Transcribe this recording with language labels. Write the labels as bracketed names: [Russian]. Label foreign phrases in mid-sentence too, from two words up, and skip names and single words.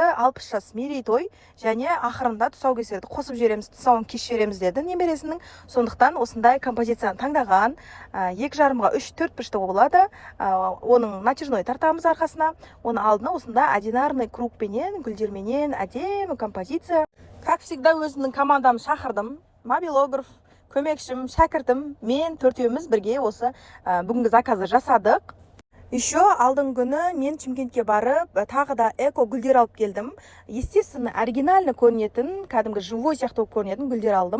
[Kazakh] 60 жас мерейтой және ақырында тұсаукесерді қосып жібереміз, тұсауын кеш жібереміз деді немересінің. Сондықтан осындай композицияны таңдаған. 2,5-ға 3-4 пішті болады. Оның натяжной тартамыз арқасына. Оны алдына осында одинарный кругпенен, гүлдерменен әдемі композиция. [Russian] Как всегда [Kazakh] өзімнің командамды шақырдым. Мобилограф, көмекшім, шәкіртім, мен төртеуміз бірге осы бүгінгі заказды жасадық. Еще алдың күні мен Шымкентке барып, тағы да эко гүлдер алып келдім. [Russian] Естественно, оригинальный [Kazakh] көрінетін, кәдімгі живой сияқты көрінетін гүлдер алдым.